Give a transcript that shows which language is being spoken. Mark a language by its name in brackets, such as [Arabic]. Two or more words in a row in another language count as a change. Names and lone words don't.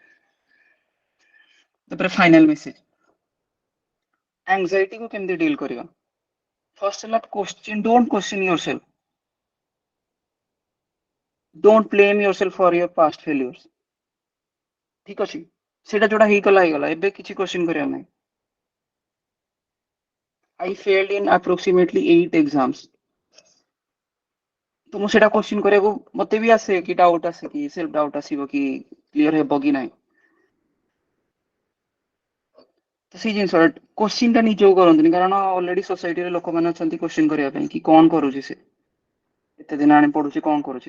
[Odia] ତାପରେ [English] final message, [Odia] ଆଂଜାଇଟିକୁ କେମିତି ଡିଲ୍ କରିବା। [English] first ହେଲା question, don't question yourself, don't blame yourself for your past failures। [Odia] ଠିକ ଅଛି, ସେଇଟା ଯୋଉଟା ହେଇଗଲା ହେଇଗଲା, ଏବେ କିଛି କ୍ୱେଶ୍ଚିନ୍ କରିବାର ନାହିଁ। [English] I failed in approximately 8 exams. [Odia] ତ ମୁଁ ସେଇଟା କ୍ୱେଶ୍ଚିନ୍ କରିବାକୁ ମତେ ବି ଆସେ କି ଡାଉଟ୍ ଆସେ କି [English] self doubt [Odia] ଆସିବ କି କ୍ଲିୟର ହେବ କି ନାହିଁ। ତ ସେଇ ଜିନିଷ କ୍ୱେଶ୍ଚିନ୍ ଟା ନିଜକୁ କରନ୍ତୁନି, କାରଣ ଅଲରେଡି ସୋସାଇଟିରେ ଲୋକମାନେ ଅଛନ୍ତି କ୍ୱେଶ୍ଚିନ୍ କରିବା ପାଇଁ କି କଣ କରୁଛି ସେ, ଏତେ ଦିନ ଆଣି ପଢୁଛି କଣ କରୁଛି।